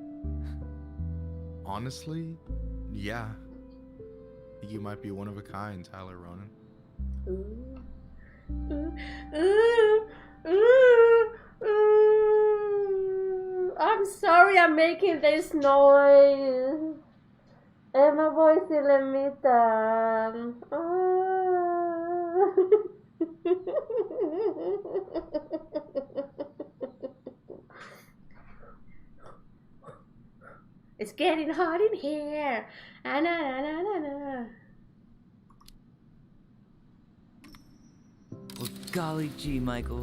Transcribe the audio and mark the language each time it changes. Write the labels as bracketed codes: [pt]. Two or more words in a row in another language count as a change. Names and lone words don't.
[en] Honestly, yeah. I think you might be one of a kind, Tyler Ronan. I'm sorry I'm making this noise. [fi] En mä voi sille mitään. [en] It's getting hot in here. Na na na na na. Well, golly gee, Michael.